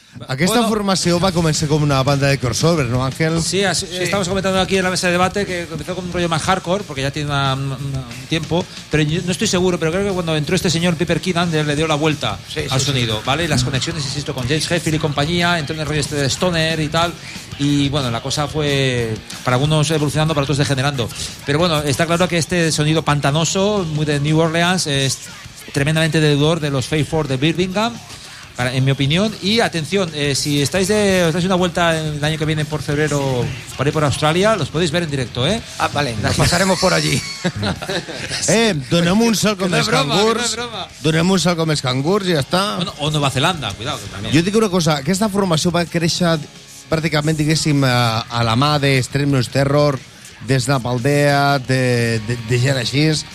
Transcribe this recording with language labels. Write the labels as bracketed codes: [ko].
[ca] Aquesta bueno, formació va començar com una banda de crossover, no, Ángel? [es] Sí, sí, estamos comentando aquí en la mesa de debate que comenzó con un rollo más hardcore, porque ya tiene un tiempo, pero yo no estoy seguro, pero creo que cuando entró este señor Piper Keenan le dio la vuelta al sonido, sí. ¿Vale? Y las conexiones, insisto, con James Hetfield y compañía, entró en el rollo este de Stoner y tal, y bueno, la cosa fue para algunos evolucionando, para otros degenerando. Pero bueno, está claro que este sonido pantanoso, muy de New Orleans, es tremendamente deudor de los Faith Four de Birmingham, en mi opinión. Y atención, si estáis de, os dais una vuelta el año que viene por febrero por ahí por Australia, los podéis ver en directo, ¿eh? Ah, vale, nos pasaremos por allí. [ca] Donem un salt com els cangurs. Donem un salt com els cangurs i ja està. Bueno, o Nova Zelanda, [es] cuidado. [ca] Que també. Jo dic una cosa, aquesta formació va créixer pràcticament, diguéssim, a la mà d'Extremus Terror, des de Paldea, de gent així.